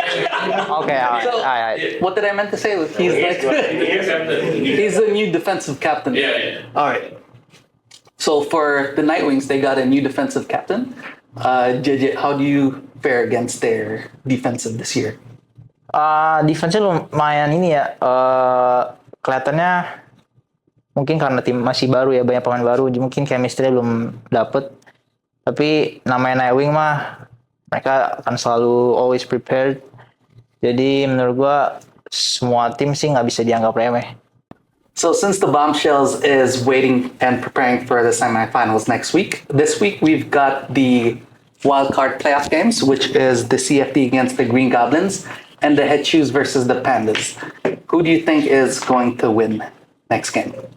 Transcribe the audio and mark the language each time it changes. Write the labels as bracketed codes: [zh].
[en] Okay, alright. What did I meant to say? He's like New captain. he's the new defensive captain. Yeah. All right. So for the Nightwings, they got a new defensive captain. JJ, how do you fare against their defensive this year? [id] Defense-nya lumayan ini ya. Kelihatannya mungkin karena tim masih baru ya, banyak pemain baru, mungkin chemistry belum dapet. Tapi namanya Nightwing mah mereka akan selalu [en] always prepared. [id] Jadi menurut gua semua tim sih nggak bisa dianggap remeh. [en] So since the Bombshells is waiting and preparing for the semifinals next week, this week we've got the wildcard playoff games, which is the CFD against the Green Goblins and the Head Shoes versus the Pandas. Who do you think is going to win next game?